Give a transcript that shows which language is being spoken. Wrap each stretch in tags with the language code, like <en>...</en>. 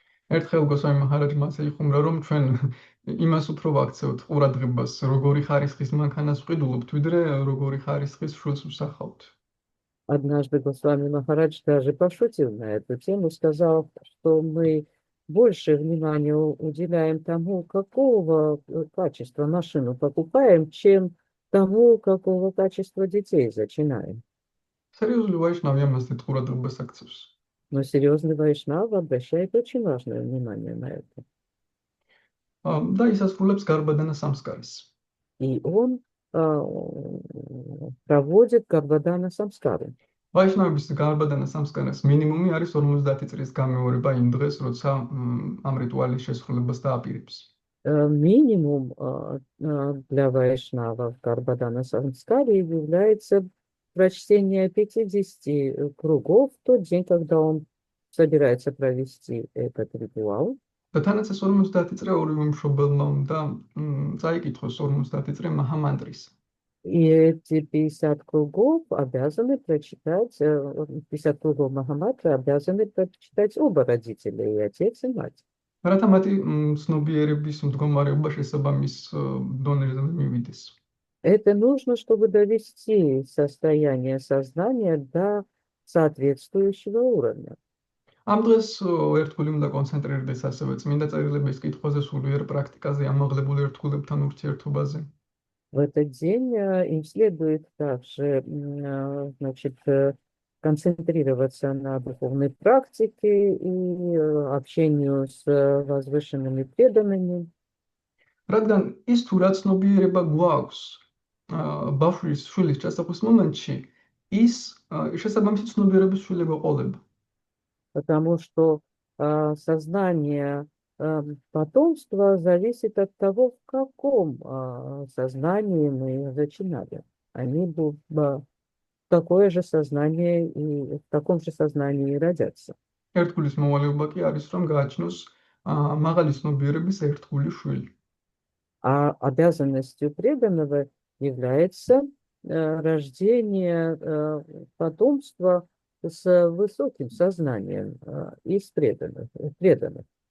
<ka>ერთხელ გოსვამი მაჰარაჯმა ასე იხუმრა, რომ ჩვენ იმას უფრო ვაქცევთ ყურადღებას, როგორი ხარისხის მანქანას ვყიდულობთ, ვიდრე როგორი ხარისხის შვილს ვსახავთ.</ka> <ru>Однажды Госвами Махарадж даже пошутил на эту тему, сказал, что мы больше внимания уделяем тому, какого качества машину покупаем, чем тому, какого качества детей зачинаем.</ru> <ka>სერიოზული ვაიშნავი ამასეთ ყურადღებას აქცევს.</ka> <ru>Но серьезный вайшнав обращает очень важное внимание на это.</ru> <ka>და ისასრულებს გარბადანა სამსკარს.</ka> <ru>И он проводит Гарбадана Самскары.</ru> <ka>ვაიშნავების გარბადანა სამსკარს მინიმუმი არის 50 წლის გამეორება იმ დღეს, როცა ამ რიტუალის შესრულებას დააპირებს.</ka> <ru>Минимум для вайшнава в Гарбадана Самскаре является прочтение 50 кругов в тот день, когда он собирается провести этот ритуал.</ru> <ka>და თანაც ეს 50 წრე ორივე მშობელმა უნდა წაიკითხოს 50 წრე მაჰამანტრის.</ka> <ru>И эти 50 кругов обязаны прочитать, 50 кругов Махамантры обязаны прочитать оба родителя, и отец, и мать.</ru> <ka>რათა მათი ცნობიერების მდგომარეობა შესაბამის დონეზე მივიდეს.</ka> <ru>Это нужно, чтобы довести состояние сознания до соответствующего уровня.</ru> <ka>ამ დღეს ერთგული უნდა კონცენტრირდეს ასევე წმინდა წერილების კითხვაზე, სულიერ პრაქტიკაზე, ამაღლებულ ერთგულებთან ურთიერთობაზე.</ka> <ru>В этот день им следует также, значит, концентрироваться на духовной практике и общению с возвышенными преданными.</ru> <ka>რადგან ის თუ რა ცნობიერება გვაქვს ბავშვის შვილის ჩასახვის მომენტში, ის შესაბამისი ცნობიერების შვილება ყოლება.</ka> <ru>Потому что сознание потомства зависит от того, в каком сознании мы зачинали. Они будут такое же сознание и в таком же сознании и родятся.</ru> <ka>ერთგულის მოვალეობა კი არის, რომ გააჩნოს მაღალი ცნობიერების ერთგული შვილი.</ka> <ru>А обязанностью преданного является рождение потомства с высоким сознанием из преданных.</ru>